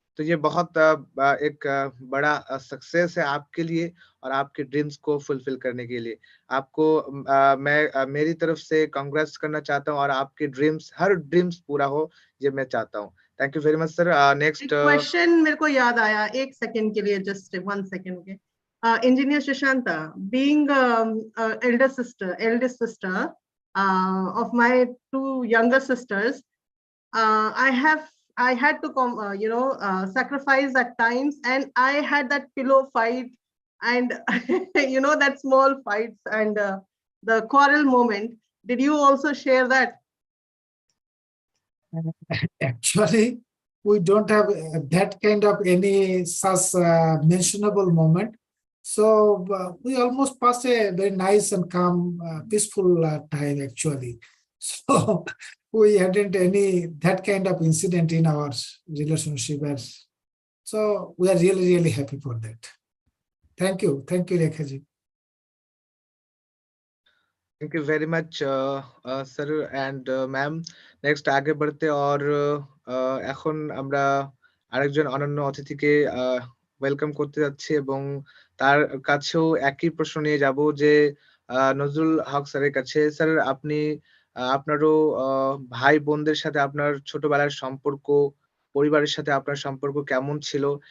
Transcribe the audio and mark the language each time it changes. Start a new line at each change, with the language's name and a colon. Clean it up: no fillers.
Hindi: तो ये बहुत एक बड़ा सक्सेस है आपके लिए और आपके ड्रीम्स को फुलफिल करने के लिए। आपको मैं मेरी तरफ से कांग्रेट्स करना चाहता हूँ और आपके ड्रीम्स हर ड्रीम्स पूरा हो, ये मैं चाहता हूँ।
English: Thank you very much sir.
Hindi: एक
English: next
Hindi: क्वेश्चन मेरे को याद आया, एक सेकंड के लिए, जस्ट 1 सेकंड के।
English: Engineer Shashanta, being eldest sister of my two younger sisters, I had to sacrifice at times, and I had that pillow fight, and that small fights and the quarrel moment. Did you also share that? Actually, we don't have that kind of any such mentionable moment. So we almost pass a very nice and calm, peaceful time actually. So we hadn't any that kind of incident in our relationship. So we are really, really happy for that. Thank you, Rekha ji. Thank you very much sir and ma'am.
Bangla: Next আগে বাড়তে और এখন আমরা আরেকজন অনন্য অতিথিকে welcome করতে যাচ্ছি এবং তার কাছেও একই প্রশ্ন নিয়ে যাব যে নজরুল হক স্যারের কাছে। স্যার আপনি আপনারও ভাই বোনদের সাথে আপনার ছোটবেলার সম্পর্ক, পরিবারের সাথে আপনার সম্পর্ক কেমন ছিল?